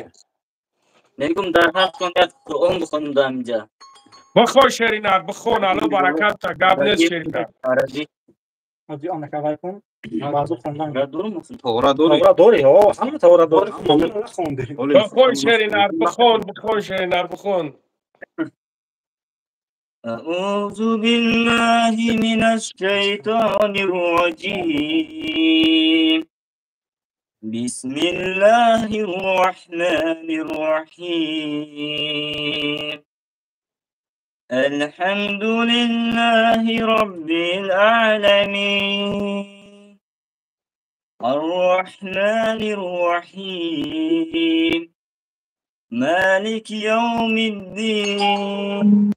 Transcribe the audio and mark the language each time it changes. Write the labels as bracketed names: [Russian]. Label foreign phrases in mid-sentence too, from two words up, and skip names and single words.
[Tajik] мегум дар ҳафт кон як қуръон бихонам дар инҷа бихон шеринар бихон алло баракатта гап нест шеринар бихон шеринар бихон [Arabic] أعوذ بالله من الشيطان الرجيم بسم الله الرحمن الرحيم الحمد لله رب العالمين الرحمن الرحيم مالك يوم الدين